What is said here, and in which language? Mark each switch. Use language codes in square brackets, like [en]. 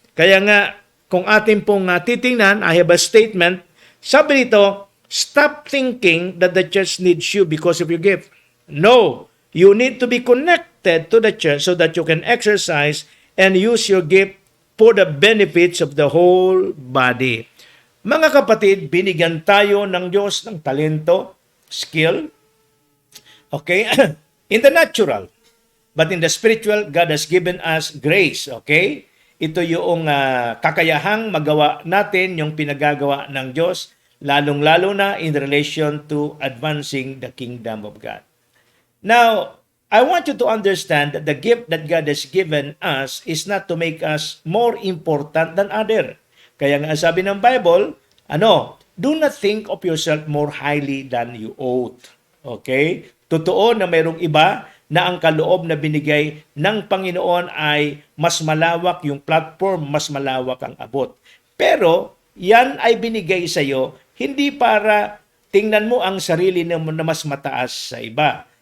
[tl] Kaya nga, kung atin pong titingnan, [en] I have a statement, [tl] sabi nito, [en] stop thinking that the church needs you because of your gift. No, you need to be connected to the church so that you can exercise and use your gift for the benefits of the whole body. [tl] Mga kapatid, binigyan tayo ng Diyos ng talento, skill, okay, [en] in the natural. But in the spiritual, God has given us grace, okay? [tl] Ito yung kakayahang magawa natin, yung pinagagawa ng Diyos, lalong-lalo na [en] in relation to advancing the kingdom of God. Now, I want you to understand that the gift that God has given us is not to make us more important than other. [tl] Kaya nga sabi ng Bible, [en] do not think of yourself more highly than you ought. Okay? [tl] Totoo na mayroong iba na ang kaloob na binigay ng Panginoon ay mas malawak yung platform, mas malawak ang abot. Pero, yan ay binigay sa iyo hindi para tingnan mo ang sarili na mas mataas sa iba.